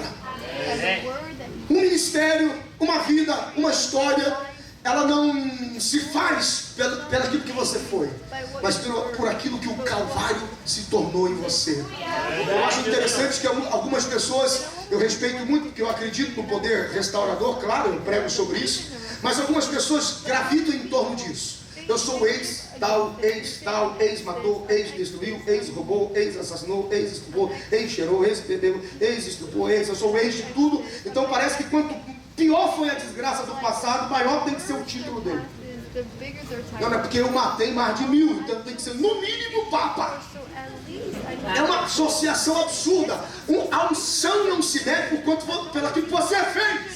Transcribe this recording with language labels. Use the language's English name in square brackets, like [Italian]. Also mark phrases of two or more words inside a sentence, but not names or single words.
[Portuguese] Um ministério, uma vida, uma história, ela não se faz pelo aquilo que você foi, mas por aquilo que o Calvário se tornou em você. Eu acho interessante que algumas pessoas, eu respeito muito, porque eu acredito no poder restaurador, claro, eu prego sobre isso, mas algumas pessoas gravitam em torno disso. Eu sou ex-tal, ex-matou, ex-destruiu, ex-roubou, ex-assassinou, ex-estupou, ex-cheirou, ex-bebeu, ex-estupou, eu sou ex de tudo. Então parece que quanto pior foi a desgraça do passado, maior tem que ser o título dele. Não é porque eu matei mais de 1000, então tem que ser no mínimo Papa. É uma associação absurda. A unção não se mede pelo aquilo que você fez.